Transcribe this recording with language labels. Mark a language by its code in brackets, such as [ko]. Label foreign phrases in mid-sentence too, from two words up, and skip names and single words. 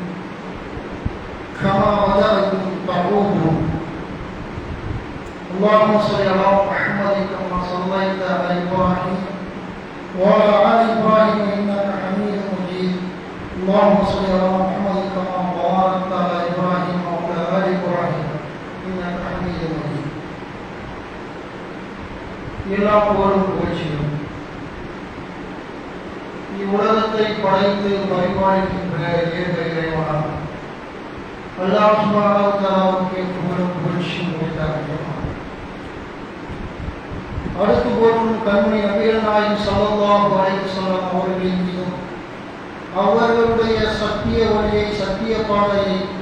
[ar] اللهم صل على محمد كما صليت على إبراهيم وعلى آل إبراهيم إنك حميد مجيد. اللهم صل على محمد كما باركت على إبراهيم وعلى آل إبراهيم إنك حميد مجيد. [ta] எல்லா புகழும் புகழ்ச்சியும் இவ்வுலகத்தை படைத்து பரிபாலிக்கின்ற ஏக இறைவனாக [ar] الله سبحانه و [ta] தஆலாவுக்கு புகழும் புகழ்ச்சியும் உரித்தார்கள். அடுத்து போற்றும் கண்மணி நபிகள் நாயகம் [ar] صلى الله عليه وسلم [ta] அவர்களின் மீதும் அவர்களுடைய சத்திய வழியை சத்திய பாதையை